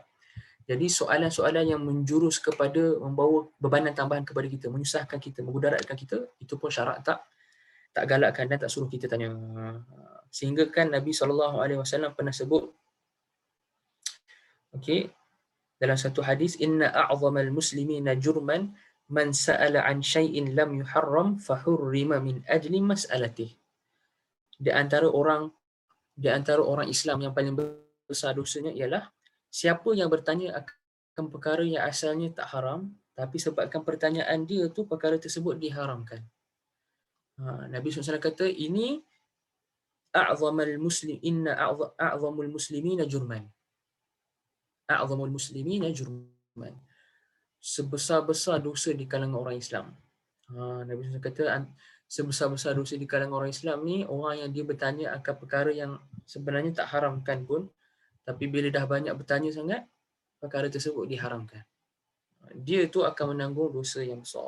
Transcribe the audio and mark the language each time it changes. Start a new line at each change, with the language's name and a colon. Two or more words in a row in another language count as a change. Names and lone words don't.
Malay: Jadi soalan-soalan yang menjurus kepada membawa bebanan tambahan kepada kita, menyusahkan kita, memudaratkan kita, itu pun syarak tak galakkan dan tak suruh kita tanya. Sehingga kan Nabi SAW pernah sebut, okey, dalam satu hadis,
Arabic: إن أعظم المسلمين جرما من سأل عن شيء لم يحرم فحرم من أجل مسألته.
Malay: Di antara orang Islam yang paling besar dosanya ialah siapa yang bertanya akan perkara yang asalnya tak haram, tapi sebabkan pertanyaan dia tu perkara tersebut diharamkan. Nabi SAW kata, ini
Arabic: أعظم المسلمين جرما. أعظم المسلمين جرما.
Malay: Sebesar-besar dosa di kalangan orang Islam. Nabi SAW kata, sebesar-besar dosa di kalangan orang Islam ni, orang yang dia bertanya akan perkara yang sebenarnya tak haramkan pun, tapi bila dah banyak bertanya sangat, perkara tersebut diharamkan. Dia tu akan menanggung dosa yang besar.